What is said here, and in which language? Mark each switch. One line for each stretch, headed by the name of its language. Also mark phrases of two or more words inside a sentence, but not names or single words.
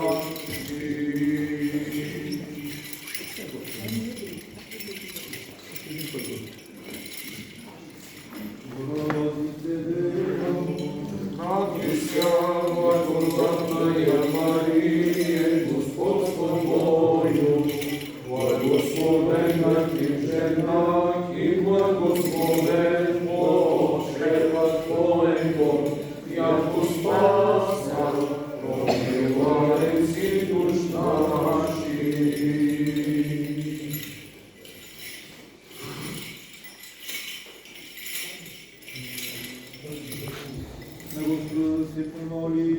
Bulgarian: Радуйся, благодатная Мария, Господ с тобою, благословена Ти в женах и благословен плод чрева Твоего, яко спаса родила си душ наши. На Господа се помоли.